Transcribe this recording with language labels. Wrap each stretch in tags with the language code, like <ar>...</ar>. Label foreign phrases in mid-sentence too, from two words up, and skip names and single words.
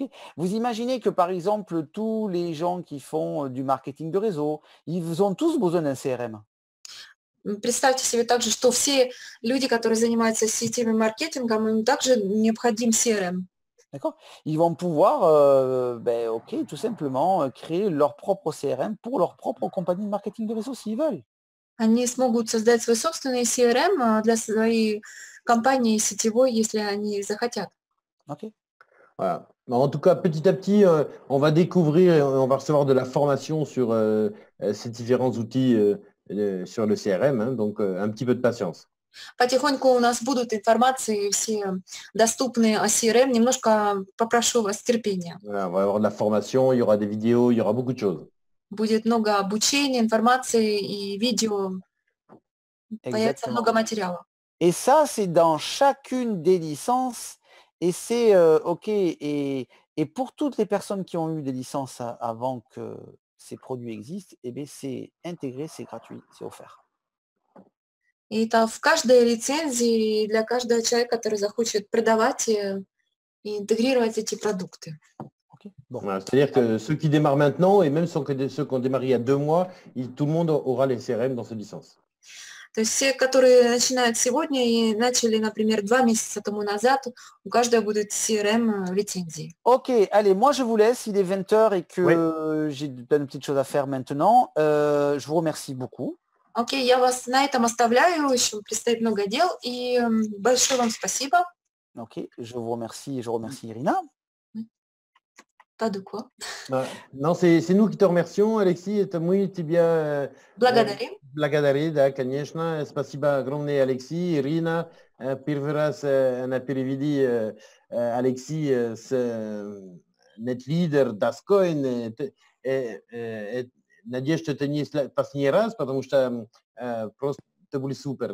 <fr>Vous imaginez que par exemple tous les gens qui font du marketing de réseau, ils ont tous besoin d'un CRM.</fr> <ru>Представьте себе также, что все люди, которые занимаются сетевым маркетингом, им также необходим CRM.</ru> <fr>D'accord. Ils vont pouvoir, tout simplement créer leur propre CRM pour leur propre compagnie de marketing de réseau s'ils veulent.</fr> <ru>Они смогут создать свой собственный CRM для своей компании сетевой, если они захотят.</ru> <fr>Ok. Voilà. En tout cas, petit à petit, on va découvrir et on va recevoir de la formation sur ces différents outils sur le CRM, donc un petit peu de patience.</fr> <ru>Потихоньку у нас будут информации все доступные о CRM. Немножко попрошу вас терпения.</ru> <fr>Voilà, on va avoir de la formation, il y aura des vidéos, il y aura beaucoup de choses.</fr> <ru>Будет много обучения, информации и видео. Появится много материала.</ru> <fr>Et ça, c'est dans chacune des licences. Et c'est OK. Et pour toutes les personnes qui ont eu des licences avant que ces produits existent, c'est intégré, c'est gratuit, c'est offert.</fr> <ru>И это в каждой лицензии для каждого человека, который захочет продавать и интегрировать эти продукты.</ru> <fr>Okay. Bon. Voilà, c'est-à-dire que ceux qui démarrent maintenant et même ceux qui ont démarré il y a 2 mois, tout le monde aura les CRM dans ces licences.</fr> <ru>То есть все, которые начинают сегодня и начали, например, 2 месяца тому назад, у каждого будет CRM-лицензии.</ru> <fr>Ok, allez, moi je vous laisse, il est 20h et que j'ai plein de petites choses à faire maintenant. Je vous remercie beaucoup.</fr> <ru>Окей, я вас на этом оставляю, еще предстоит много дел, и большое вам спасибо.</ru> <fr>Ok, je vous remercie et je remercie Irina. Pas de quoi. Non, c'est nous qui te remercions, Alexis.</fr> <ru>Это мы тебя благодарим, да, конечно. Спасибо огромное, Алексей, Ирина. Первый раз она перевели Алексей с NetLeader, Dascoin. Надеюсь, что это не последний раз, потому что просто это были супер.</ru>